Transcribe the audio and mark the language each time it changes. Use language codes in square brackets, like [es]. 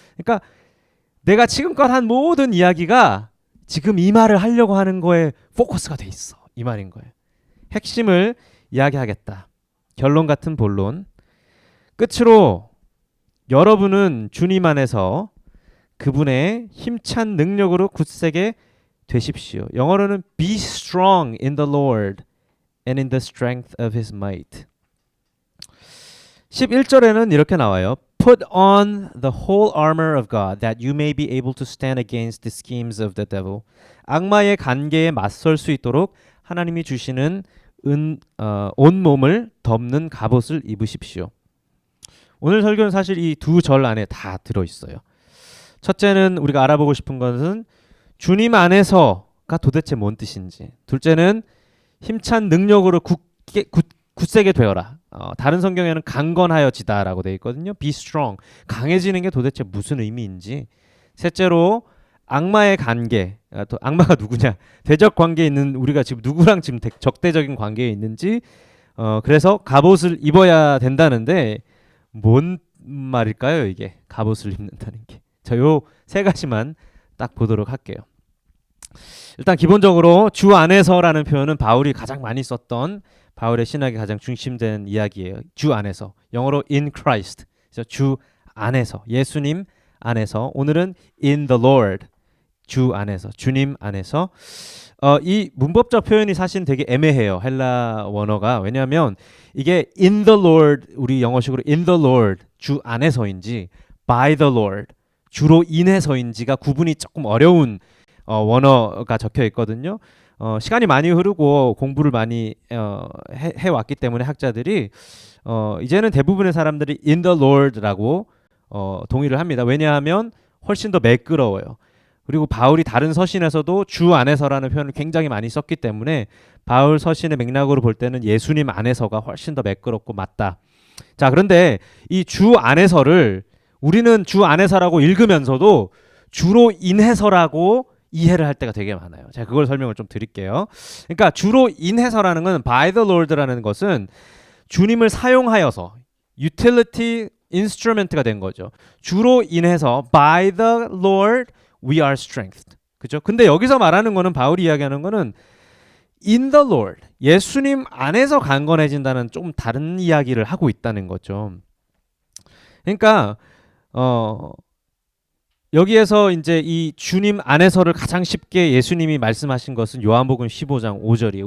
[ko] 그러니까 내가 지금껏 한 모든 이야기가 지금 이 말을 하려고 하는 거에 포커스가 돼 있어. 이 말인 거예요. 핵심을 이야기하겠다. 결론 같은 본론. 끝으로 여러분은 주님 안에서 그분의 힘찬 능력으로 굳세게 되십시오. 영어로는 [en] be strong in the Lord and in the strength of his might. [ko] 11절에는 이렇게 나와요. [en] Put on the whole armor of God that you may be able to stand against the schemes of the devil. [ko] 악마의 관계에 맞설 수 있도록 하나님이 주시는 온몸을 덮는 갑옷을 입으십시오. 오늘 설교는 사실 이 두 절 안에 다 들어있어요. 첫째는 우리가 알아보고 싶은 것은 주님 안에서가 도대체 뭔 뜻인지. 둘째는 힘찬 능력으로 굳세게 되어라. 다른 성경에는 강건하여지다라고 되어 있거든요. [en] Be strong. [ko] 강해지는 게 도대체 무슨 의미인지. 셋째로 악마의 관계. 또 악마가 누구냐? 대적 관계에 있는 우리가 지금 누구랑 지금 적대적인 관계에 있는지. 그래서 갑옷을 입어야 된다는데 뭔 말일까요? 이게 갑옷을 입는다는 게. 자, 요 세 가지만 딱 보도록 할게요. 일단 기본적으로 주 안에서라는 표현은 바울이 가장 많이 썼던 바울의 신학의 가장 중심된 이야기예요. 주 안에서. 영어로 [en] in Christ. [ko] 그래서 주 안에서. 예수님 안에서. 오늘은 [en] in the Lord. [ko] 주 안에서. 주님 안에서. 이 문법적 표현이 사실 되게 애매해요. 헬라 원어가. 왜냐하면 이게 [en] in the Lord, [ko] 우리 영어식으로 in the Lord, 주 안에서인지 [en] by the Lord, [ko] 주로 인해서인지가 구분이 조금 어려운 원어가 적혀 있거든요. 시간이 많이 흐르고 공부를 많이 해왔기 때문에 학자들이 이제는 대부분의 사람들이 [en] in the Lord [ko] 라고 동의를 합니다. 왜냐하면 훨씬 더 매끄러워요. 그리고 바울이 다른 서신에서도 주 안에서라는 표현을 굉장히 많이 썼기 때문에 바울 서신의 맥락으로 볼 때는 예수님 안에서가 훨씬 더 매끄럽고 맞다. 자, 그런데 이 주 안에서를 우리는 주 안에서라고 읽으면서도 주로 인해서라고 이해를 할 때가 되게 많아요. 제가 그걸 설명을 좀 드릴게요. 그러니까 주로 인해서라는 건 [en] by the Lord [ko] 라는 것은 주님을 사용하여서 [en] utility instrument [ko] 가 된 거죠. 주로 인해서 [en] by the Lord we are strengthened. [ko] 그죠? 근데 여기서 말하는 거는 바울이 이야기하는 거는 [en] in the Lord. [ko] 예수님 안에서 강건해진다는 좀 다른 이야기를 하고 있다는 거죠. 그러니까 여기에서 이제 이 주님 안에서를 가장 쉽게 예수님이 말씀하신 것은 요한복음 15장 5절이에요.